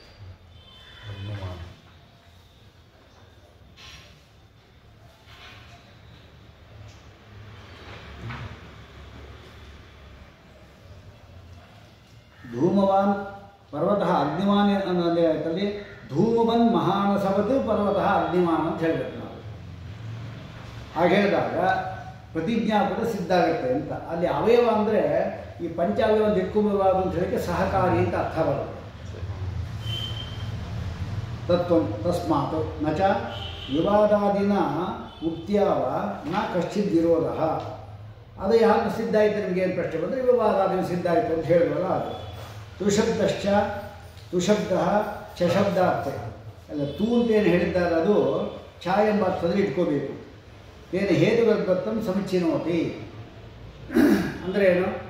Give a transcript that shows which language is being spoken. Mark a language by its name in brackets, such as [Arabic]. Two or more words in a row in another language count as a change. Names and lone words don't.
[Sanskrit] ಧೂಮವಾನ್ ಪರ್ವತಃ ಅಗ್ನಿಮಾನ್ [Kannada] ಅನ್ನೋದೇ ಆಯ್ತಲ್ಲಿ. [Sanskrit] ಧೂಮವನ್ ಮಹಾನಸವತ್ ಪರ್ವತಃ ಅಗ್ನಿಮಾನ್ [Kannada] ಅಂತ ಹೇಳಬೇಕು ನಾವು. ಹಾಗೆ ಹೇಳಿದಾಗ ಪ್ರತಿಜ್ಞಾ ಕೂಡ ಸಿದ್ಧ ಆಗುತ್ತೆ ಅಂತ. ಅಲ್ಲಿ ಅವಯವ ಅಂದರೆ ಈ ಪಂಚಾವಯವ ದಿಕ್ಕುಮಯವಾದ ಅಂತ ಹೇಳಿಕ್ಕೆ ಸಹಕಾರಿ ಅಂತ ಅರ್ಥ ಬರುತ್ತೆ. [Sanskrit] ತಸ್ಮಾತ್ ನ ಚ ವಿವಾದಾದಿನ ಉಕ್ತ್ಯಾವ ನ ಕಶ್ಚಿತ್ ವಿರೋಧ. [Kannada] ಅದು ಯಾಕೆ ಸಿದ್ಧ ಆಯಿತು ನಿಮಗೆ ಏನು ಪ್ರಶ್ನೆ ಬಂದರೆ [Sanskrit] ವಿವಾದಾದಿನ ಸಿದ್ಧ [Kannada] ಆಯಿತು ಅಂತ ಹೇಳಿದ್ರಲ್ಲ ಅದು. [Sanskrit] ತುಶಬ್ದಶ್ಚ ತುಶಬ್ದ ಚಶಬ್ದಾರ್ಥ ಅಲ್ಲ. ತೂ [Kannada] ಅಂತ ಏನು ಹೇಳಿದ್ದಾರೆ ಅದು ಛ ಎಂಬ ಅರ್ಥದಲ್ಲಿ ಇಟ್ಕೋಬೇಕು. ಏನು [Sanskrit] ಹೇತುಗರ್ಭತ್ತಂ ಸಮೀಚೀನೋತಿ [Kannada] ಅಂದರೆ ಏನು?